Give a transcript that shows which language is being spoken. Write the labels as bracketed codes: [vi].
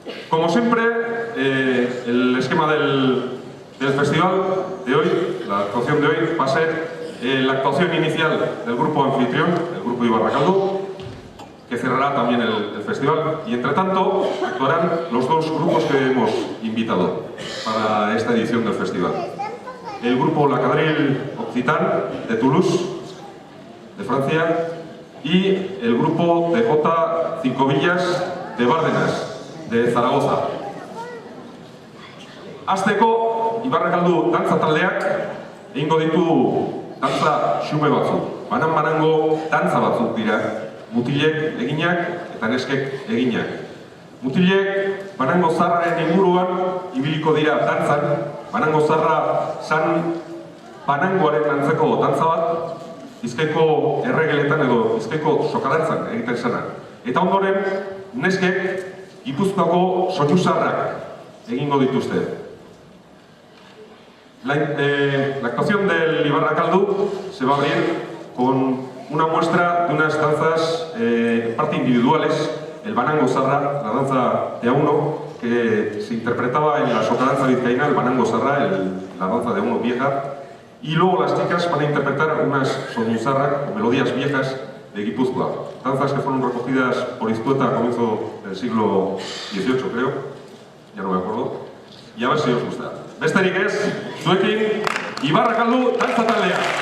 [es] Como siempre, el esquema del festival de hoy, la actuación de hoy, va a ser la actuación inicial del grupo anfitrión, el grupo Ibarrakaldo, que cerrará también el festival, y entre tanto actuarán los 2 grupos que hemos invitado para esta edición del festival. El grupo Lakadril Occitan de Toulouse, de Francia, y el grupo de Jota 5 Villas de Bárdenas, de Zaragoza. [eu] Hasteko, Ibarrakaldo dantza taldeak egingo ditu dantza xume batzuk. Banan-banango dantza batzuk dira, mutilek eginak eta neskek eginak. Mutilek banango zarraren inguruan ibiliko dira dantzan. Banango zarra zan banangoaren antzeko dantza bat, Bizkaiko erregeletan edo Bizkaiko sokadantzan egiten zena. Eta ondoren, neskek Gipuzkoako soinu zarrak egingo dituzte. [es] La actuación del Ibarrakaldo se va a abrir con una muestra de unas danzas en parte individuales, el banango zarra, la danza de A1, que se interpretaba en la socadanza vizcaína, el banango zarra, la danza de A1 vieja, y luego las chicas van a interpretar unas soñuzarra, melodías viejas de Guipúzcoa, danzas que fueron recogidas por Iztueta a comienzo del siglo XVIII, creo, ya no me acuerdo, y a ver si os gusta. [eu] Besterik ez, zuekin, Ibarrakaldo dantza taldea.